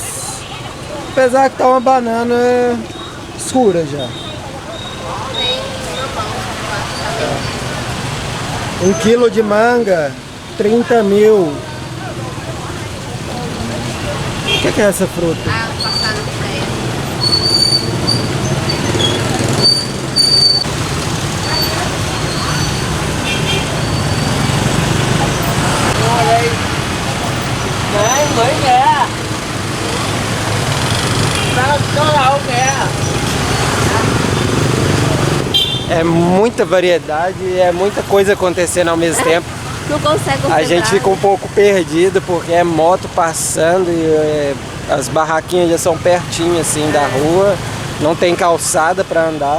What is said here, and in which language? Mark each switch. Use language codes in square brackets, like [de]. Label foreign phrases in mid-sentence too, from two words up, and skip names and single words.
[pt] Apesar que tá uma banana escura já. 1 quilo de manga, 30.000. O que é essa fruta? Ah, passar no pé. [vi] Đấy, mới kìa. Có đâu kìa. [pt] É muita variedade, é muita coisa acontecendo ao mesmo tempo. Não consegue A concentrar. gente fica um pouco perdido porque é moto passando e as barraquinhas já são pertinho assim da rua, não tem calçada para andar.